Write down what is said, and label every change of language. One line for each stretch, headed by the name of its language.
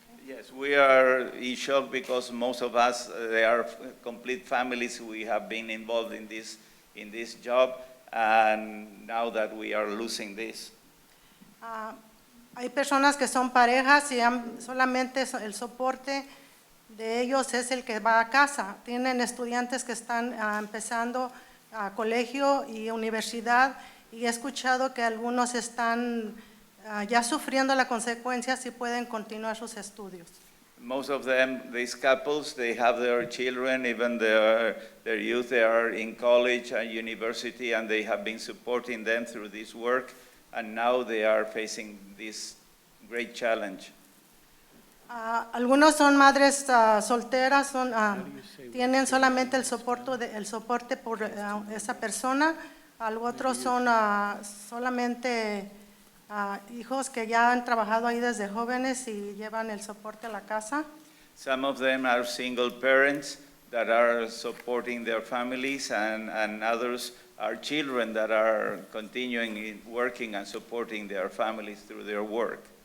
English: Yes, we are in shock because most of us, they are complete families. We have been involved in this job, and now that we are losing this.
Spanish: Hay personas que son parejas y solamente el soporte de ellos es el que va a casa. Tienen estudiantes que están empezando a colegio y universidad y he escuchado que algunos están ya sufriendo las consecuencias y pueden continuar sus estudios.
English: Most of them, these couples, they have their children, even their youth, they are in college and university, and they have been supporting them through this work, and now they are facing this great challenge.
Spanish: Algunos son madres solteras, tienen solamente el soporte por esa persona. Otros son solamente hijos que ya han trabajado ahí desde jóvenes y llevan el soporte a la casa.
English: Some of them are single parents that are supporting their families, and others are children that are continuing working and supporting their families through their work.